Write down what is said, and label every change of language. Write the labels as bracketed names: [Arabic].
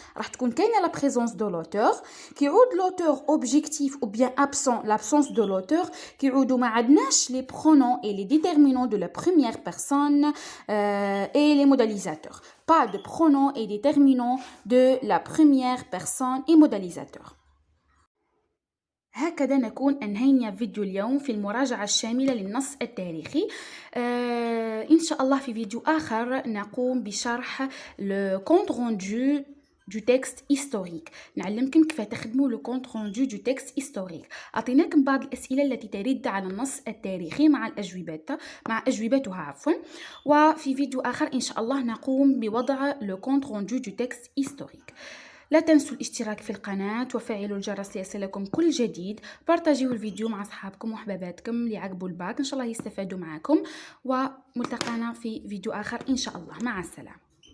[Arabic] راح تكون كاينه [French] la présence de l'auteur. كيعود l'auteur objectif ou bien absent l'absence de l'auteur. [Arabic] كيعودوا ما عندناش [French] les pronoms et les déterminants de la première personne et les modélisateurs. Pas de pronoms et déterminants de la première personne et modélisateur. [Arabic] هكذا نكون أنهينا فيديو اليوم في المراجعة الشاملة للنص التاريخي. إن شاء الله في فيديو آخر نقوم بشرح [French] le compte rendu du texte historique. [Arabic] نعلمكم كيف تخدموا [French] le compte rendu du texte historique. [Arabic] أعطيناكم بعض الأسئلة التي ترد على النص التاريخي مع أجوبتها عفوا. وفي فيديو آخر إن شاء الله نقوم بوضع [French] le compte rendu du texte historique. [Arabic] لا تنسوا الاشتراك في القناة وفعلوا الجرس ليصلكم كل جديد. بارتاجيوا الفيديو مع أصحابكم وحباباتكم اللي عقبوا الباك إن شاء الله يستفادوا معكم. وملتقانا في فيديو آخر إن شاء الله. مع السلامة.